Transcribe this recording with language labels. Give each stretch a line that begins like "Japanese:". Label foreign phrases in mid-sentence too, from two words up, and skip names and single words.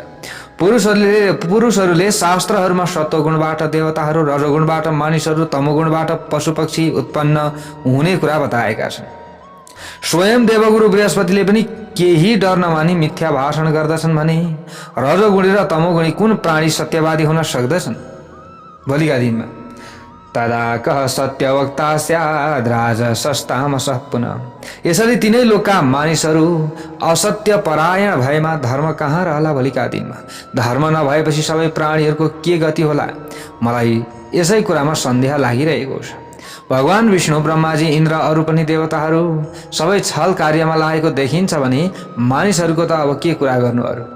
Nepali: पुरुषहरूले शास्त्रहरूमा सत्वगुणबाट देवताहरू, रजोगुणबाट मानिसहरू, तमोगुणबाट पशुपक्षी उत्पन्न हुने कुरा बताएका छन्। स्वयं देवगुरु बृहस्पतिले पनि केही डर नमानी मिथ्या भाषण गर्दछन् भने रजोगुणी र तमोगुणी कुन प्राणी सत्यवादी हुन सक्दछन् भोलिका दिनमा?
Sanskrit: तदा कः सत्यवक्ता स्याद् राजसस्तामसः पुनः।
Nepali: यसरी तिनै लोकका मानिसहरू असत्य परायण भएमा धर्म कहाँ रहला भोलिका दिनमा? धर्म नभएपछि सबै प्राणीहरूको के गति होला? मलाई यसै कुरामा सन्देह लागिरहेको छ। भगवान विष्णु, ब्रह्माजी, इन्द्र, अरू पनि देवताहरू सबै छल कार्यमा लागेको देखिन्छ भने मानिसहरूको त अब के कुरा गर्नु?